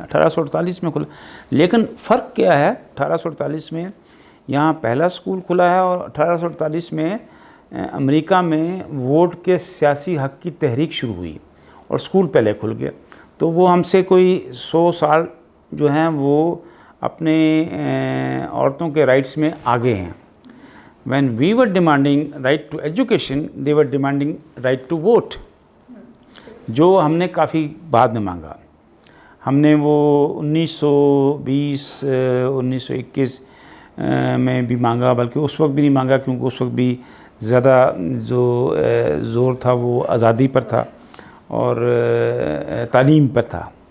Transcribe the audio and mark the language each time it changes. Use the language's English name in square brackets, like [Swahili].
[Urdu] 1848 میں کھلا. لیکن فرق کیا ہے, 1848 میں یہاں پہلا اسکول کھلا ہے اور 1848 میں امریکہ میں ووٹ کے سیاسی حق کی تحریک شروع ہوئی اور اسکول پہلے کھل گیا. تو وہ ہم سے کوئی 100 سال جو ہیں وہ اپنے عورتوں کے رائٹس میں آگے ہیں. [English] When we were demanding right to education, they were demanding right to vote, [Urdu] جو ہم نے کافی بعد میں مانگا. ہم نے وہ 1920 1921 میں بھی مانگا, بلکہ اس وقت بھی نہیں مانگا کیونکہ اس وقت بھی زیادہ جو زور تھا وہ آزادی پر تھا اور تعلیم پر تھا.